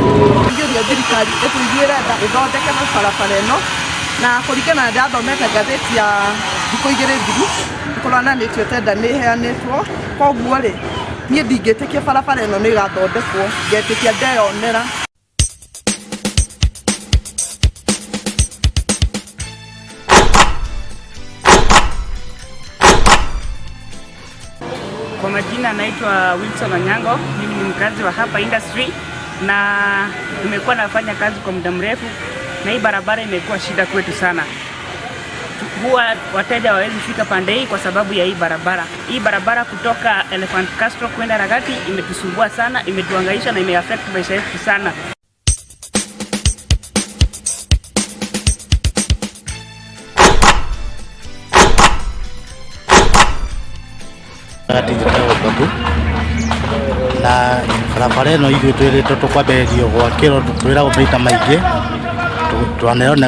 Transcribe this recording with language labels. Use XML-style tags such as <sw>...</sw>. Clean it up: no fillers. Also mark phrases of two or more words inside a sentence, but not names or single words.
<ki>ingĩũria thirikari ĩtũiguĩre tha ĩthondeke barabara ĩno na kũringana na ndathomete ngathĩti ya thikũ igĩrĩ thiru nĩkũronanĩtio tenda nĩ ĩheanĩtwo koguo rĩ niĩ ndingĩtĩkia barabara ĩno nĩ ĩgathondekwo ngetĩkia ndeyonera</ki> <sw>Kwa majina naitwa Wilson Onyango, mimi ni mkazi wa hapa industry na nimekuwa nafanya kazi kwa muda mrefu na hii barabara imekuwa shida kwetu sana. Huwa wateja hawawezi fika pande hii kwa sababu ya hii barabara. Hii barabara kutoka Elephant Castro kwenda Ragati imetusumbua sana, imetuhangaisha na imeaffect maisha yetu sana.</sw> <ki>na barabara ĩno ithuĩ twĩrĩtwo tũkwambĩrĩrio gwakĩrwo twĩragwo maita maingĩ twaneo nĩ</ki>